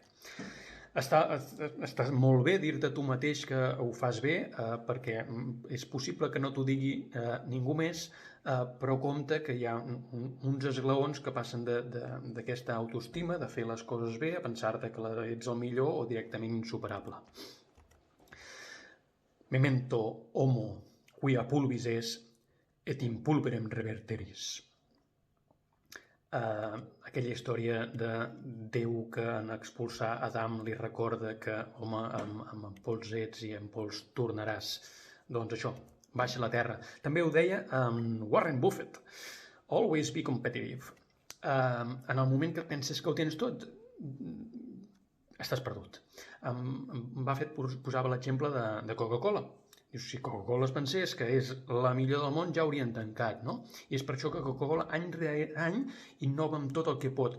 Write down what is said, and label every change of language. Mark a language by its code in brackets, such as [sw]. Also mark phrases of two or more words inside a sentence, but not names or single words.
[ca] Està molt bé dir-te tu mateix que ho fas bé, perquè és possible que no t'ho digui ningú més, però compte que hi ha uns esglaons que passen d'aquesta autoestima, de fer les coses bé, a pensar-te que ets el millor o directament insuperable. [la] Memento homo quia pulvis es, et in pulverem reverteris. [ca] Aquella història de Déu que en expulsar Adam li recorda que, home, amb pols ets i amb pols tornaràs. Doncs això, baixa a la terra. També ho deia Warren Buffett. [en] Always be competitive. [ca] En el moment que penses que ho tens tot, estàs perdut. Buffett posava l'exemple de Coca-Cola. Dius, si Coca-Cola es pensés que és la millor del món, ja haurien tancat, no? I és per això que Coca-Cola any rere any innova amb tot el que pot.